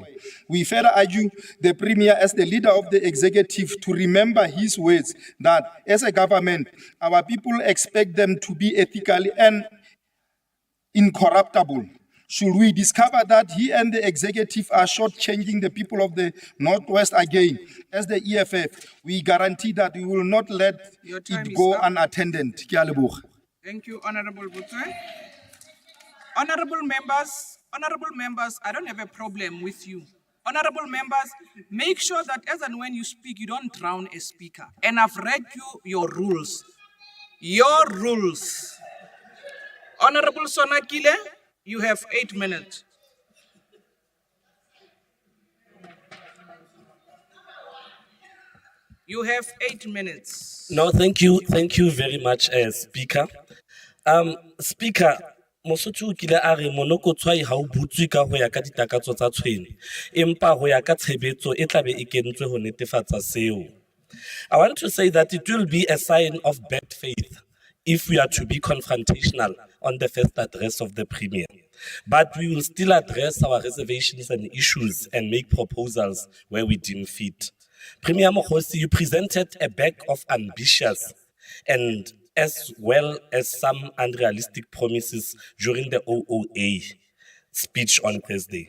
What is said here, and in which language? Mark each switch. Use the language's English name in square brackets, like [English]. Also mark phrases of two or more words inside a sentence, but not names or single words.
[English] We further argue the Premier as the leader of the executive to remember his words that as a government, our people expect them to be ethically and incorruptible. Should we discover that he and the executive are shortchanging the people of the Northwest again, as the EFF, we guarantee that we will not let Your time it is go up. unattended. [Tswana] Ke a leboga. [English] Thank you, Honorable Butwe. Honorable members, I don't have a problem with you. Honorable members, make sure that as and when you speak, you don't drown a speaker. And I've read you your rules. Your rules. Honorable Sonakile, you have 8 minutes. You have 8 minutes. No, thank you very much, Speaker. Speaker, [Southern Sotho] Mosotho o kile a re monokotshwai ha o butswe ka ho ya ka ditakatso tsa tshwene, empa ho ya ka tshebetso e tlabe e kentswe ho netefatsa seo. [English] I want to say that it will be a sign of bad faith if we are to be confrontational on the first address of the Premier. But we will still address our reservations and issues and make proposals where we deem fit. Premier Mokhosi, you presented a bag of ambitious and as well as some unrealistic promises during the OOA speech on Thursday.